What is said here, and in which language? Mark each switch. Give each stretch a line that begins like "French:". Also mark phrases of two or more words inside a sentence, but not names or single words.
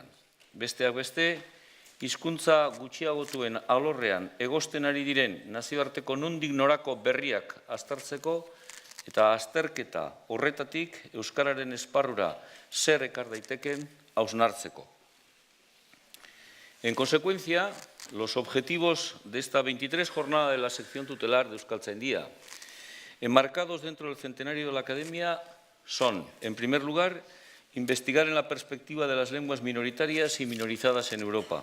Basque: Besteak beste, hizkuntza gutxiagotuen alorrean egosten ari diren nazioarteko nondik norako berriak aztertzeko eta azterketa horretatik Euskararen esparrura zer ekar daiteken hausnartzeko.
Spanish: En consecuencia, los objetivos de esta 23 jornada de la sección tutelar de Euskaltzaindia, enmarcados dentro del centenario de la Academia, son, en primer lugar, investigar en la perspectiva de las lenguas minoritarias y minorizadas en Europa.